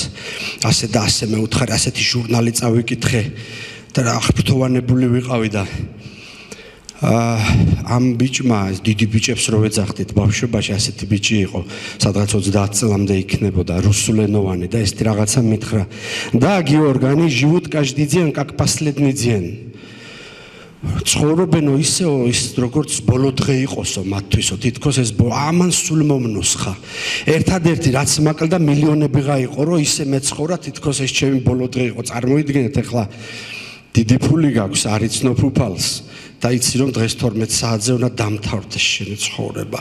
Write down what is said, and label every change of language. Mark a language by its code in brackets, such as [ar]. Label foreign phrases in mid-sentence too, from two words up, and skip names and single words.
[ka] ასე და ასე მე უთხარი, ასეთი ჟურნალი წავიკითხე და რა აღფრთოვანებული ვიყავი და ამ ბიჭმა, დიდი ბიჭებს რო ვეძახდით ბავშვობაში, ასეთი ბიჭი იყო, სადღაც 30 წლამდე იქნებოდა, რუსულენოვანი და ეს რაღაცა მითხრა. და გიორგ, [ru] они живут каждый день как последний день. [ka] ცხოვრობენო ისეო ის როგორც ბოლო დღე იყოსო მათთვისო, თითქოს ეს ამან სულ მომნუსხა. ერთადერთი რაც მაკლდა მილიონები გაიყო, რომ ისე მეცხოვრა, თითქოს ეს ჩემი ბოლო დღე იყო. წარმოიდგინეთ ახლა დიდი ფული გაქვს, არ იცნობ უფალს და იცი რომ დღეს 12 საათზე უნდა დამთავრდეს შენი ცხოვრება.